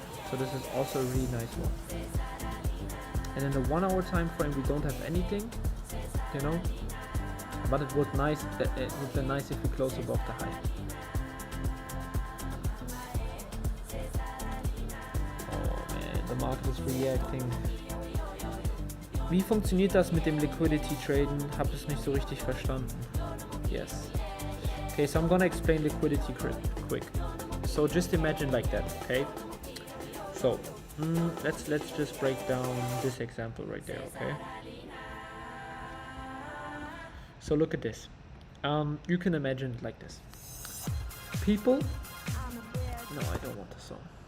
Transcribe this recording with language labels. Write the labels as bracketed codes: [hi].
[en] So this is also a really nice one. And in the 1 hour time frame we don't have anything, you know, but it would be nice if we close above the high. Oh man, the market is reacting. [de] Wie funktioniert das mit dem Liquidity Traden? Hab es nicht so richtig verstanden. [en] Yes. Okay, so I'm gonna explain liquidity quick. So just imagine like that, okay? So let's just break down this example right there, okay? So look at this. You can imagine it like this. People, no, I don't want the song.